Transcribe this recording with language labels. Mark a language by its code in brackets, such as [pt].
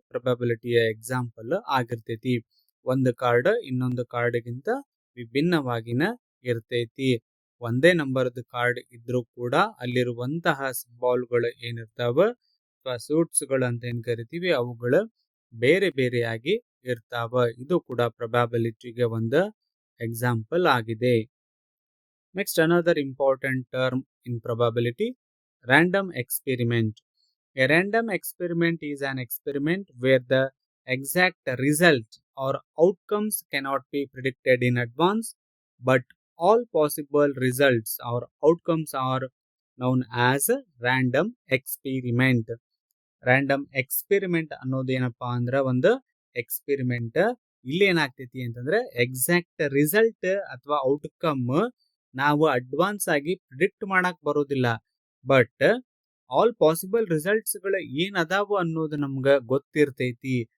[kn] ಪ್ರೊಬ್ಯಾಬಿಲಿಟಿಯ example ಆಗಿರ್ತೈತಿ. ಒಂದು card ಇನ್ನೊಂದು ಕಾರ್ಡ್ಗಿಂತ ವಿಭಿನ್ನವಾಗಿನ ಇರ್ತೈತಿ. ಒಂದೇ ನಂಬರ್ದ ಕಾರ್ಡ್ ಇದ್ರೂ ಕೂಡ ಅಲ್ಲಿರುವಂತಹ ಸಿಂಬಾಲ್ಗಳು ಏನಿರ್ತಾವ ಅಥವಾ ಸೂಟ್ಸ್ ಗಳು ಅಂತ ಏನ್ ಕರಿತೀವಿ ಅವುಗಳು ಬೇರೆ ಬೇರೆಯಾಗಿ ಇರ್ತಾವ. ಇದು ಕೂಡ ಪ್ರೊಬ್ಯಾಬಿಲಿಟಿಗೆ ಒಂದು ಎಕ್ಸಾಂಪಲ್ ಆಗಿದೆ. [en] Next, another important term in probability, random experiment. A random experiment is an experiment where the exact result or outcomes cannot be predicted in advance, but all possible results or outcomes are known as a random experiment. [kn] Random experiment ಅನ್ನೋದೇನಪ್ಪಾ ಅಂದ್ರೆ ಒಂದು experiment. ಇಲ್ಲಿ ಏನಾಗ್ತೈತಿ ಅಂತಂದ್ರೆ exact result ಅಥವಾ outcome ನಾವು advance ಆಗಿ predict ಮಾಡಕ್ ಬರೋದಿಲ್ಲ. [en] but all possible results [kn] ಗಳು ಏನ್ ಅದಾವು ಅನ್ನೋದು ನಮ್ಗ ಗೊತ್ತಿರ್ತೈತಿ.